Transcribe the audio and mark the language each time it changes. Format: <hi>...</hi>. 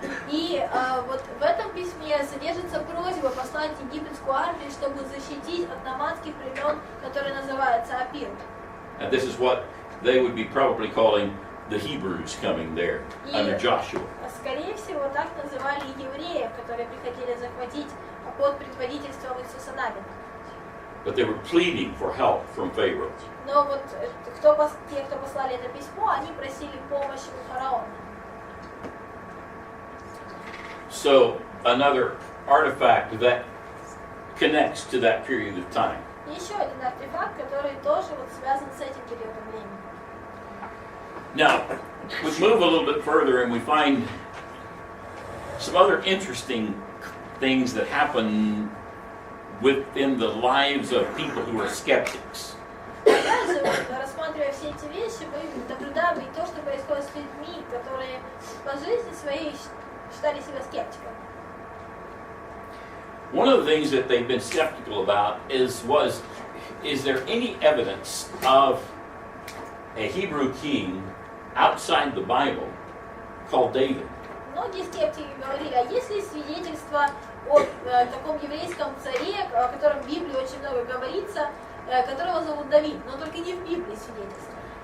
<ru>И вот в этом письме содержится просьба послать египетскую армию, чтобы защитить от номадских племен, которые называются Апир.</ru> <en>And this is what they would be probably calling the Hebrews coming there under Joshua.</en> <ru>Скорее всего, так называли евреев, которые приходили захватить под предводительством Иисуса Навина.</ru> <en>But they were pleading for help from Pharaoh.</en> <ru>Но вот те, кто послали это письмо, они просили помощи у фараона.</ru> <en>So another artifact that connects to that period of time.</en> <ru>Еще один артефакт, который тоже вот связан с этим периодом времени.</ru> <en>Now, we move a little bit further and we find some other interesting things that happen within the lives of people who are skeptics.</en> <ru>Дальше, рассматривая все эти вещи, мы наблюдаем и то, что происходит с людьми, которые по жизни своей считали себя скептиками.</ru> <en>One of the things that they've been skeptical about is there any evidence of a Hebrew king outside the Bible called David?</en> <ru>Многие скептики говорили, а есть ли свидетельство о таком еврейском царе, о котором в Библии очень много говорится, которого зовут Давид, но только не в Библии свидетельство.</ru>